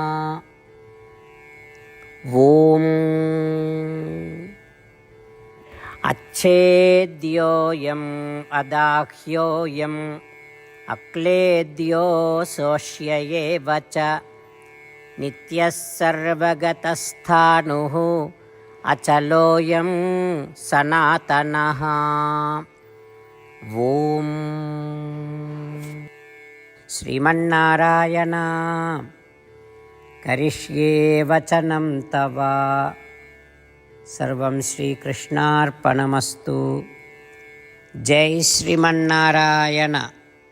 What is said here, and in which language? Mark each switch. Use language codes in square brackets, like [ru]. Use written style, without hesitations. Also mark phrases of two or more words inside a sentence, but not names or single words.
[sa] ॐ अच्छेद्योऽयम् अदाह्योऽयम् अक्लेद्यो शोष्य एव च नित्यः सर्वगतस्थाणुः अचलोऽयं सनातनः। ॐ श्रीमन्नारायण करिष्ये वचनं तव. सर्वं श्रीकृष्णार्पणमस्तु. [te] జై శ్రీమన్నారాయణ.